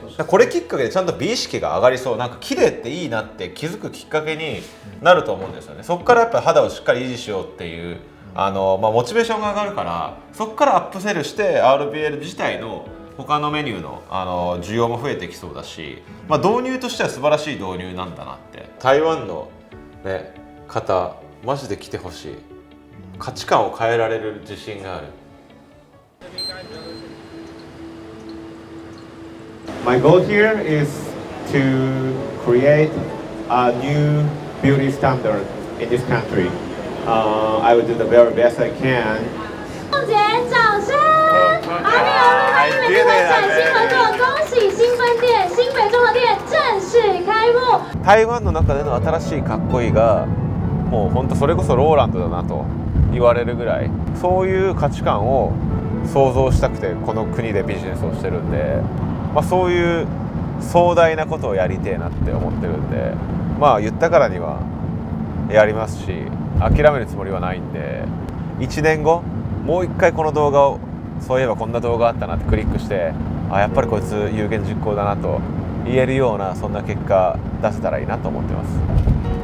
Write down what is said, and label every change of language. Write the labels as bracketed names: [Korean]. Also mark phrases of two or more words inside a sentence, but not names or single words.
[Japanese] これきっかけでちゃんと美意識が上がりそう、なんか綺麗っていいなって気づくきっかけになると思うんですよね。そこからやっぱり肌をしっかり維持しようっていうモチベーションが上がるから、そこからアップセルして RBL 自体の他のメニューの需要も増えてきそうだし、導入としては素晴らしい導入なんだなって。台湾の、ね、方マジで来てほしい。価値観を変えられる自信がある。 [English] My goal here is to create a new beauty standard in this country. I will do the very best I can. [Chinese] 凤姐，掌声！阿米尔路和你们就会崭新合作，恭喜新分店新北综合店正式开 [Japanese] 台湾の中での新しいかっこいいがもう本当それこそローランドだなと言われるぐらい、そういう価値観を想像したくてこの国でビジネスをしてるんで、そういう壮大なことをやりてえなって思ってるんで、言ったからにはやりますし、諦めるつもりはないんで、1年後もう一回この動画を、そういえばこんな動画あったなってクリックして、やっぱりこいつ有言実行だなと言えるような、そんな結果出せたらいいなと思ってます。